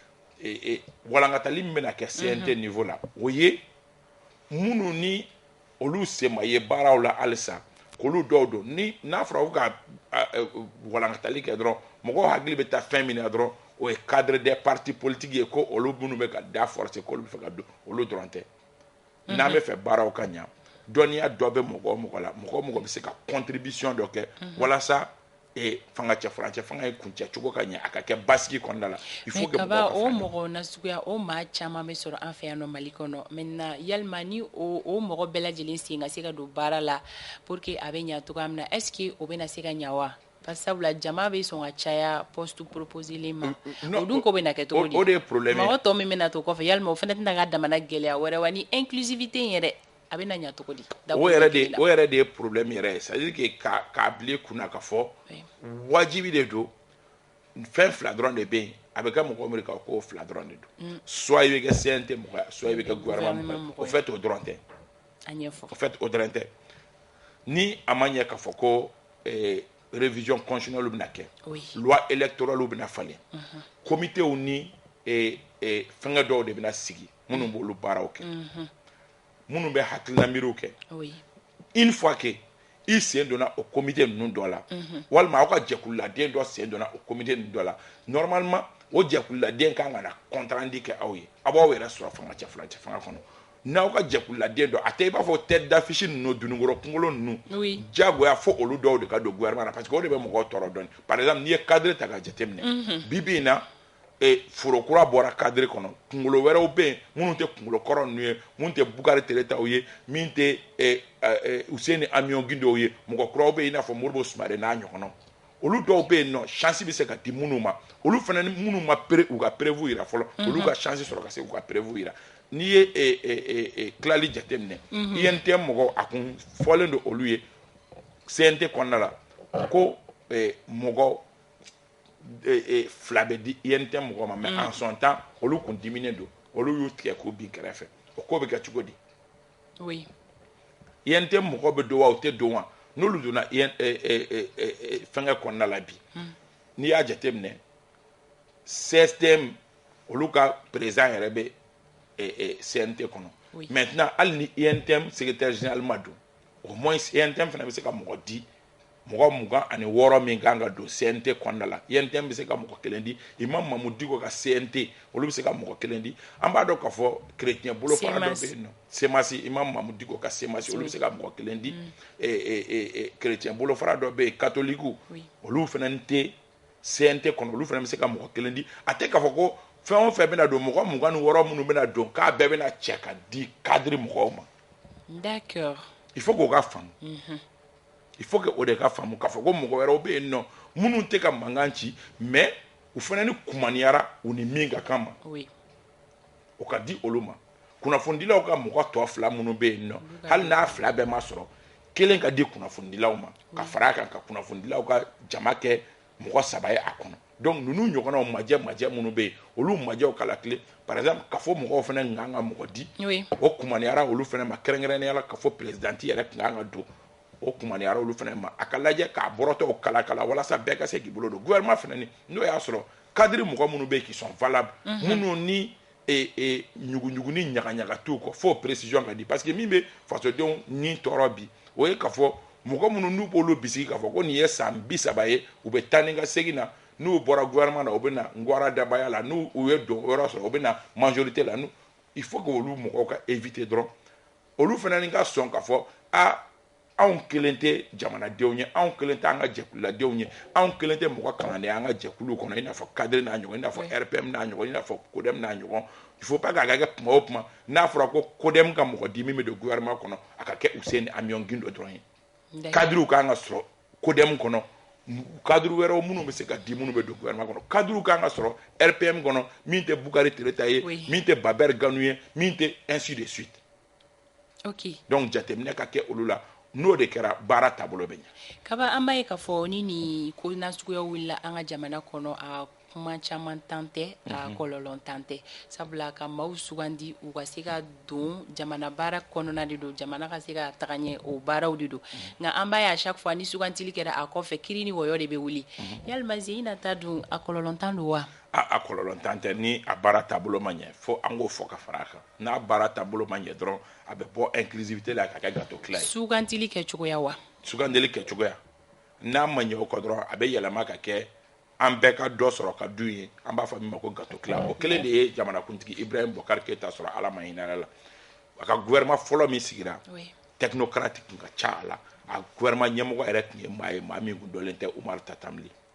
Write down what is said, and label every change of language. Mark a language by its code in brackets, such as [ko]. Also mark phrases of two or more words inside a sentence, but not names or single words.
[bm] walankatali min bɛna kɛ CNT niveau la o ye minnu ni olu sen ma ye baaraw la halisa k'olu dɔw don ni n'a fɔra ko ka walankatali kɛ dɔrɔn mɔgɔw hakili bɛ taa fɛn min na dɔrɔn o ye [fr] cadre des partis politiques [bm] ye ko olu minnu bɛ ka da forcer k'olu bɛ fɛ ka don olu dɔrɔn tɛ n'an bɛ fɛ baaraw ka ɲa dɔnniya dɔ bɛ mɔgɔ o mɔgɔ la mɔgɔ o mɔgɔ bɛ se ka contribution dɔ kɛ walasa fanga cɛfurancɛ fanga ye kuncɛ cogo ka ɲɛ a ka kɛ basigi kɔnɔna la [fr] il faut que [bm] kaba o mɔgɔ nasuguya o maa caman bɛ sɔrɔ an fɛ yan nɔ Mali kɔnɔ maintenant yalima ni o mɔgɔ bɛɛ lajɛlen sen ka se ka don baara la [fr] pour que [bm] a bɛ ɲa cogoya min na [fr] est ce que [bm] o bɛna se ka ɲa wa [fr] parce que [bm] sabula jama bɛ sɔn ka caya poste proposelen ma o dun ko bɛna kɛ cogo di o de ye problème ye mɔgɔ tɔ min bɛna to kɔfɛ yalima o fana tɛna ka damana gɛlɛya wɛrɛ wa ni inclusivité in yɛrɛ a bɛ na ɲa cogo di o yɛrɛ de ye problème yɛrɛ ye [fr] c'est à dire que [bm] k'a bila i kunna ka fɔ wajibi de don fɛn fila dɔrɔn de bɛ yen a bɛ kɛ mɔgɔ min kan k'o fila dɔrɔn de don soit i bɛ kɛ CNT mɔgɔ ye soit i bɛ kɛ gouvernement mɔgɔ ye [fr] au fait [bm] o dɔrɔn tɛ [fr] au fait [bm] o dɔrɔn tɛ ni a ma ɲɛ k'a fɔ ko [fr] révision constitutionnelle [bm] bɛna kɛ [fr] loi électorale [bm] bɛna falen comitéw ni fɛngɛ dɔw de bɛna sigi minnu b'olu baaraw kɛ minnu bɛ hakilina miiriw kɛ [fr] une fois que [bm] i sen donna o comité ninnu dɔ la walima aw ka jɛkululaden dɔ sen donna o comité ninnu dɔ la normalement o jɛkululaden kan ka na [fr] compte rendu [bm] kɛ aw ye a b'aw yɛrɛ sɔrɔ fanga cɛfurancɛ fanga kɔnɔ n'aw ka jɛkululaden dɔ a tɛ i b'a fɔ [fr] tête d'affiche [bm] ninnu dununkɔrɔ kunkolo ninnu diyagoya fo olu dɔw de ka don gouvernement na [fr] parce que [bm] o de bɛ mɔgɔw tɔɔrɔ dɔɔni [fr] par exemple [bm] n'i ye cadre ta ka jateminɛ bi bi in na foro kura bɔra cadre kɔnɔ kunkolo wɛrɛw bɛ yen minnu tɛ kunkolo kɔrɔ ninnu ye minnu tɛ Bukari Teletaw ye min tɛ Useni Amion Guindo ye mɔgɔ kuraw bɛ yen i n'a fɔ Modibo Sumare n'a ɲɔgɔnnaw olu dɔw bɛ yen nɔ chance bɛ se ka di minnu ma olu fana ni minnu ma u ka prévu yira fɔlɔ olu ka chance sɔrɔ ka se u ka prévu yira n'i ye tilali jateminɛ INTM mɔgɔw a kun fɔlen don olu ye CNT kɔnɔna la ko mɔgɔ fila bɛ di INTM mɔgɔ ma [fr] mais en son temps [bm] olu kun diminen don olu y'u tigɛ k'u bin kɛrɛfɛ o ko bɛ kɛ cogo di INTM mɔgɔ bɛ don wa u tɛ don wa n'olu donna fɛngɛ kɔnɔna la bi n'i y'a jateminɛ CSTM olu ka président yɛrɛ bɛ CNT kɔnɔ maintenant hali ni INTM [fr] secrétaire général [bm] ma don [fr] au moins [bm] INTM fana bɛ se ka mɔgɔ di mɔgɔ mugan ani wɔɔrɔ min kan ka don CNT kɔnɔna la INTM bɛ se ka mɔgɔ kelen di Imam Mamudu Diko ka CNT olu bɛ se ka mɔgɔ kelen di an b'a dɔn k'a fɔ chrétien bolofara dɔ bɛ yen nɔ CEMAS Imam Mamudu Diko ka CEMAS olu bɛ se ka mɔgɔ kelen di chrétien bolofara dɔ bɛ yen catholique olu fana tɛ CNT kɔnɔ olu fana bɛ se ka mɔgɔ kelen di a tɛ k'a fɔ ko fɛn o fɛn bɛna don mɔgɔ mugan ni wɔɔrɔ minnu bɛna don k'a bɛɛ bɛna cɛ ka di cadre mɔgɔw ma. D'accord. [fr] Il faut [bm] k'o ka faamu. [fr] Il faut que [bm] o de ka faamu k'a fɔ ko mɔgɔ wɛrɛw bɛ yen nɔ minnu tɛ ka mankan ci mais u fana ni kumaniyara u ni min ka kan ma. Oui. O ka di olu ma. Kunnafonidilaw ka mɔgɔ tɔ fila minnu bɛ yen nɔ hali n'a fila bɛɛ ma sɔrɔ kelen ka di kunnafonidilaw ma ka fara a kan ka kunnafonidilaw ka jama kɛ mɔgɔ saba ye a kɔnɔ. Donc ninnu ɲɔgɔnnaw majɛ minnu bɛ yen olu majɛw kala tile [fr] par exemple [bm] ka fɔ mɔgɔw fana kan ka mɔgɔ di o kumaniyara olu fana ma kɛrɛnkɛrɛnnenya la ka fɔ présidente yɛrɛ kan ka don o kumaniyara olu fana ma a ka lajɛ k'a bɔrɔtɔw kala walasa bɛɛ ka se k'i bolo don gouvernement fana ni n'o y'a sɔrɔ cadre mɔgɔ minnu bɛ yen [fr] qui sont valables [bm] minnu ni ɲuguɲugu ni ɲagaɲaga t'u kɔ fo précision ka di [fr] parce que [bm] min bɛ fasodenw ni tɔɔrɔ bi o ye k'a fɔ mɔgɔ minnu n'u b'olu bisigi k'a fɔ ko nin ye san 30 ye u bɛ taa ni ka segin na n'u bɔra gouvernement na u bɛ na Ngwara Dabaya la n'u ye don yɔrɔ sɔrɔ u bɛ na majorité la [fr] il faut que [bm] olu mɔgɔw ka éviter dɔrɔn olu fana ni ka sɔn k'a fɔ anw kelen tɛ jamanadenw ye anw kelen tɛ an ka jɛkululadenw ye anw kelen tɛ mɔgɔ kalannen an ka jɛkulu kɔnɔ i n'a fɔ cadre n'a ɲɔgɔn i n'a fɔ RPM n'a ɲɔgɔn i n'a fɔ CODEM n'a ɲɔgɔn [fr] il faut pas [bm] k'a kɛ tuma o tuma n'a fɔra ko CODEM ka mɔgɔ di min bɛ don gouvernement kɔnɔ a ka kɛ Hussein Amion Gindo dɔrɔn ye cadrew kan ka sɔrɔ CODEM kɔnɔ cadre wɛrɛw minnu bɛ se ka di minnu bɛ don gouvernement kɔnɔ cadrew kan ka sɔrɔ RPM kɔnɔ min tɛ Bukari Tereta ye min tɛ Baber Ganu ye min tɛ [fr] ainsi de suite. [bm] Ok. Donc jateminɛ ka kɛ olu la n'o de kɛra baara taabolo bɛ ɲɛ. Kaba an b'a ye k'a fɔ ni ko nasuguya wulila an ka jamana kɔnɔ a kuma caman tan tɛ a kɔlɔlɔ tan tɛ sabula ka maaw sugandi u ka se ka don jamana baara kɔnɔna de don jamana ka se ka taga ɲɛ o baaraw de don nka an b'a ye [fr] à chaque fois [bm] ni sugantili kɛra a kɔfɛ kiri ni wɔyɔ de bɛ wuli yalima Zeyina ta dun a kɔlɔlɔ tan don wa? A kɔlɔlɔ tan tɛ ni a baara taabolo ma ɲɛ fo an k'o fɔ ka fara a kan n'a baara taabolo ma ɲɛ dɔrɔn a bɛ bɔ inclusivité la ka kɛ gâteau tila ye. Sugantili kɛcogoya wa? Sugandili kɛcogoya n'a ma ɲɛ o kɔ dɔrɔn a bɛ yɛlɛma ka kɛ an bɛɛ ka dɔ sɔrɔ ka dun ye an b'a fɔ min ma ko gâteau tila o kelen de ye jamanakuntigi Ibrahim Boubacar Keïta sɔrɔ Ala ma hinɛ la a ka gouvernement fɔlɔ min sigira technocrate tun ka ca a la a gouvernement ɲɛmɔgɔ yɛrɛ tun ye maa ye maa min tun dɔlen tɛ Umaru Tatamli